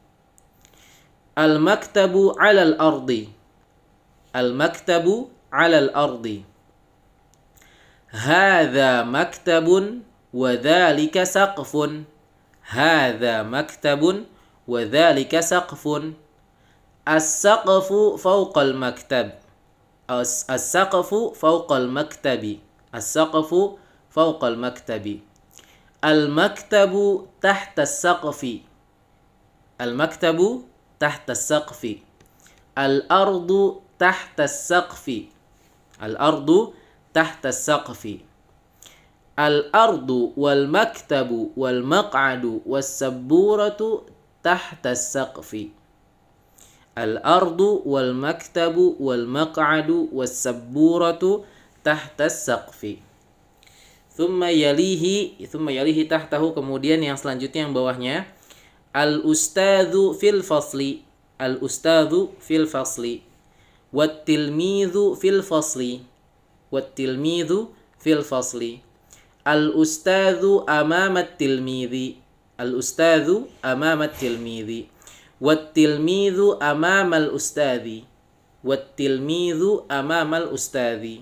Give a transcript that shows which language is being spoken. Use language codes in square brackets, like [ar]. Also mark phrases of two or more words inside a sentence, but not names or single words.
[ar] المكتب على الأرض. المكتب على الأرض. هذا مكتب وذلك سقف. هذا مكتب وذلك سقف. السقف فوق المكتب. السقف فوق المكتب. السقف فوق المكتب. المكتب تحت السقف. المكتب تحت السقف. الأرض تحت السقف. الأرض تحت السقف. الأرض والمكتب والمقعد والسبورة تحت السقف. الأرض والمكتب والمقعد والسبورة تحت السقف. ثم يليه تحته, [id] kemudian yang selanjutnya yang bawahnya, [ar] الأستاذ في الفصل. الأستاذ في الفصل. والتلميذ في الفصل. والتلميذ في الفصل. الأستاذ أمام التلميذ. الأستاذ أمام التلميذ. والتلميذ أمام الأستاذ. والتلميذ أمام الأستاذ.